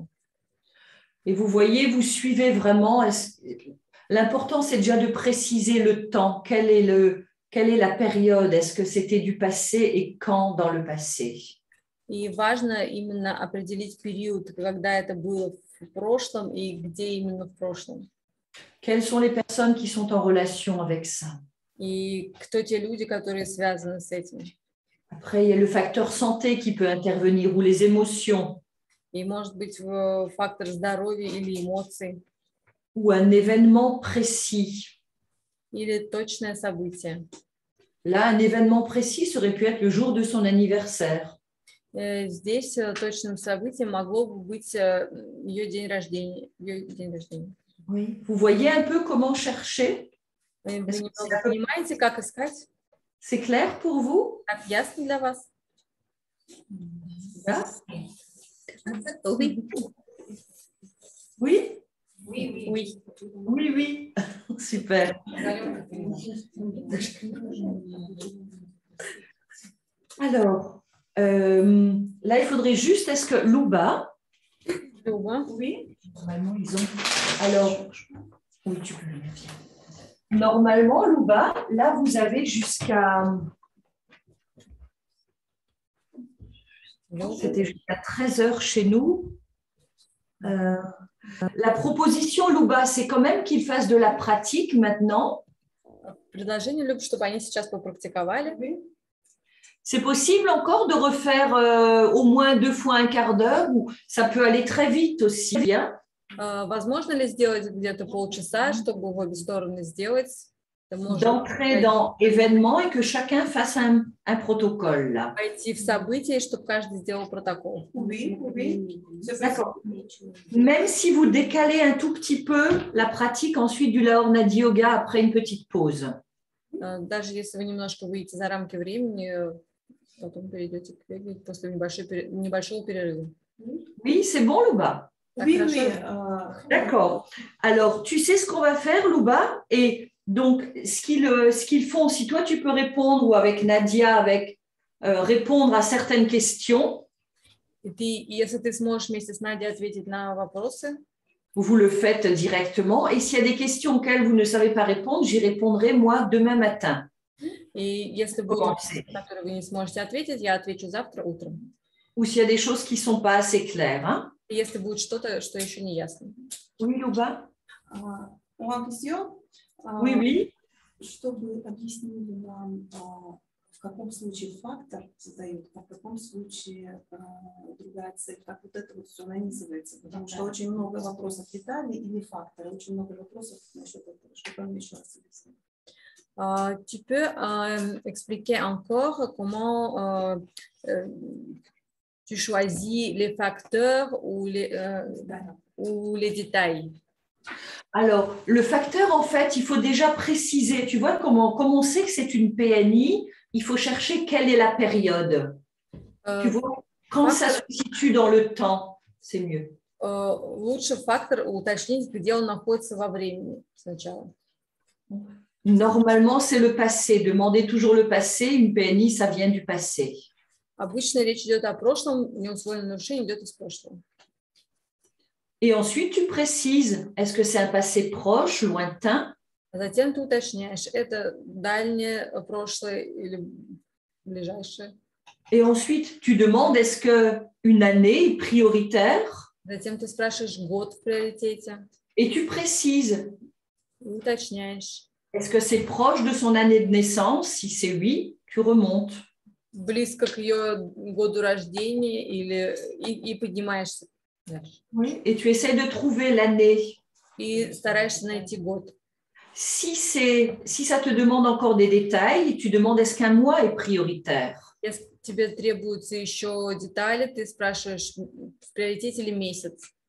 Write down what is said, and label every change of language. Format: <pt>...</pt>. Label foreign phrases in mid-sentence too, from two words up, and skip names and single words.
<fr>Et vous voyez, vous suivez vraiment. L'important, c'est déjà de préciser le temps. Quelle est la période? Est-ce que c'était du passé et quand dans le passé?</fr> <ru>И важно именно определить период, когда это было в прошлом и где именно в прошлом.</ru> <fr>Quelles sont les personnes qui sont en relation avec ça?</fr> <ru>И кто те люди, которые связаны с этим?</ru> <fr>Après, il y a le facteur santé qui peut intervenir ou les émotions.</fr> <ru>И может быть фактор здоровья или эмоций.</ru> <fr>Ou un événement précis.</fr> <ru>Или точное событие.</ru> <fr>Là, un événement précis aurait pu être le jour de son anniversaire.</fr> <ru>Здесь точным событием могло бы быть ее день рождения.</ru> <fr>Oui. Vous voyez un peu comment chercher?</fr> <ru>Вы немного понимаете, как искать?</ru> <fr>C'est clair pour vous?</fr> <ru>Так ясно для вас? Да?</ru> <fr>Oui. Oui? Oui. Oui, oui. Super. Alors, là, il faudrait juste, est-ce que Louba? Louba? Oui. Normalement, ils ont. Alors, oui, tu peux le mettre. Normalement, Louba, là, vous avez jusqu'à. C'était jusqu'à 13h chez nous. La proposition, Louba, c'est quand même qu'ils fassent de la pratique maintenant.</fr> <ru>Предложение, Люб, чтобы они сейчас попрактиковали.</ru> <fr>C'est possible encore de refaire au moins 2 fois un quart d'heure ou ça peut aller très vite aussi. Bien.</fr> <ru>Возможно ли сделать где-то полчаса, чтобы в обе стороны сделать?</ru> <fr>d'entrer dans événement et que chacun fasse un protocole là.</fr> <ru>Пойти в события, чтобы каждый сделал протокол.</ru> <fr>Oui, oui. D'accord. Même si vous décalez un tout petit peu la pratique ensuite du Laornadi Yoga après une petite pause.</fr> <ru>Даже если вы немножко выйдете за рамки времени, потом перейдете к йоге после небольшого перерыва.</ru> <fr>Oui, c'est bon, Louba? Oui, oui. D'accord. Alors, tu sais ce qu'on va faire, Louba? Et donc, ce qu'ils font, si toi tu peux répondre ou avec Nadia, répondre à certaines questions.</fr> <ru>И если ты сможешь вместе с Надей ответить на вопросы,</ru> <fr>vous le faites directement. Et s'il y a des questions auxquelles vous ne savez pas répondre, j'y répondrai moi demain matin.</fr> <ru>И если будут вопросы, на которые вы не сможете ответить, я отвечу завтра утром.</ru> <fr>Ou s'il y a des choses qui ne sont pas assez claires. Hein?</fr> <ru>Если будет что-то, что еще не ясно.</ru> <fr>Oui, Louba? Oui, oui.</fr> <ru>Чтобы объяснили нам, в каком случае фактор задает, а в каком случае другая цель, как вот это вот все нанизывается, потому что очень много вопросов детали или фактора, очень много вопросов насчет этого, чтобы вам еще раз объяснить.</ru> <fr>Tu peux expliquer encore comment tu choisis les facteurs ou les détails. Alors, le facteur, en fait, il faut déjà préciser. Tu vois, comme on sait que c'est une PNI, il faut chercher quelle est la période. Tu vois, quand ça se situe dans le temps, c'est mieux.</fr> <ru>Лучше фактор уточнить, где он находится во времени сначала.</ru> <fr>Normalement, c'est le passé. Demandez toujours le passé. Une PNI, ça vient du passé.</fr> <ru>Обычно речь идет о прошлом, неусвоенное нарушение идет из прошлого.</ru> <fr>Et ensuite, tu précises, est-ce que c'est un passé proche, lointain?</fr> <ru>Затем ты уточняешь, это дальнее прошлое или ближайшее.</ru> <fr>Et ensuite, tu demandes, est-ce qu'une année est prioritaire?</fr> <ru>Затем ты спрашиваешь, год в приоритете.</ru> <fr>Et tu précises.</fr> <ru>Уточняешь.</ru> <fr>Est-ce que c'est proche de son année de naissance? Si c'est oui, tu remontes.</fr> <ru>Близко к ее году рождения и поднимаешься.</ru> <fr>Oui. Et tu essaies de trouver l'année.</fr> <ru>И стараешься найти год.</ru> <fr>Si ça te demande encore des détails, tu demandes est-ce qu'un mois est prioritaire.</fr> <ru>Если тебе требуются еще детали, ты спрашиваешь, в приоритете ли месяц.</ru>